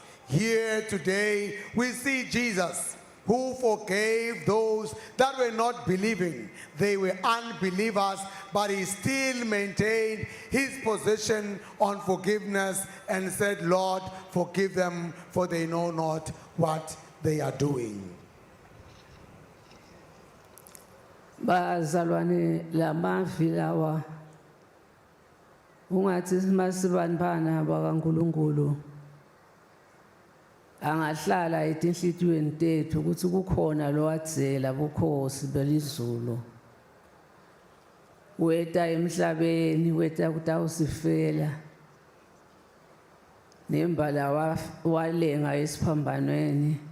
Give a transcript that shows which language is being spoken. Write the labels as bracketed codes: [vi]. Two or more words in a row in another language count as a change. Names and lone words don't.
[en] Here today, we see Jesus, who forgave those that were not believing. They were unbelievers, but he still maintained his position on forgiveness and said, "Lord, forgive them, for they know not what they are doing." [ss] Bazalwane lamavi lawa ungathi masibanibana bakaNkulunkulu angahlala etinhlitiyweni tethu ukuthi kukhona lo wadzela bukhosi belizulu weta emhlabeni weta kutawusifela nembala walenga esiphambanweni